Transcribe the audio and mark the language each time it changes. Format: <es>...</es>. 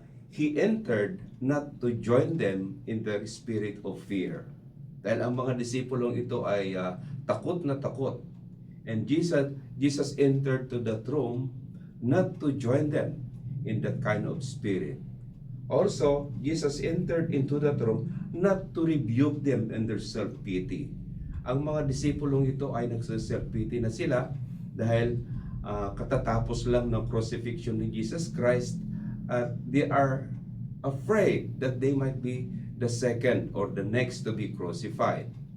<en>He entered not to join them in the spirit of fear.</en> <tl>Dahil ang mga disipulong ito ay takot na takot.</tl> <en>And Jesus entered to that room not to join them in that kind of spirit. Also, Jesus entered into that room not to rebuke them in their self-pity.</en> <tl>Ang mga disipulong ito ay nagsa-self-pity na sila dahil katatapos lang ng crucifixion ni Jesus Christ,</tl> <en>they are afraid that they might be the second or the next to be crucified.</en>